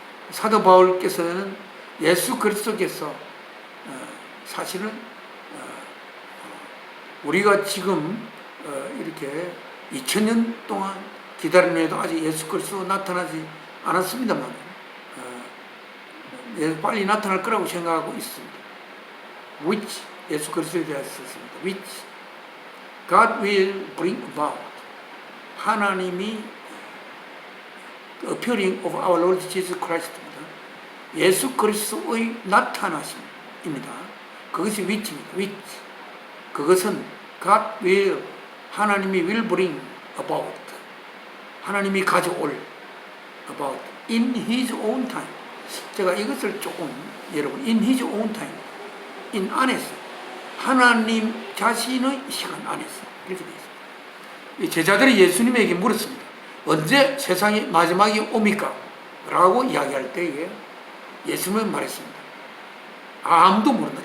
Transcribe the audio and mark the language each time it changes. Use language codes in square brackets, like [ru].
[ko] 사도 바울께서는 예수 그리스도께서 사실은 우리가 지금 이렇게 2000년 동안 기다림에도 아직 예수 그리스도 나타나지 않았습니다만 빨리 나타날 거라고 생각하고 있습니다. Which 예수 그리스도에 대해서 썼습니다. [en] Which God will bring about. [ko] 하나님이 [en] the appearing of our Lord Jesus Christ입니다. [ko] 예수 그리스도의 나타나심입니다. 그것이 which입니다. [en] which. [ko] 그것은 [en] God will, [ko] 하나님이 [en] will bring about. [ko] 하나님이 가져올 [en] about in His own time. [ko] 제가 이것을 조금 여러분 [en] in His own time, [ko] in 안에서 하나님 자신의 시간 안에서 이렇게 되어 있습니다. 제자들이 예수님에게 물었습니다. 언제 세상의 마지막이 옵니까? 라고 이야기할 때에 예수님은 말했습니다. 아무도 모른다.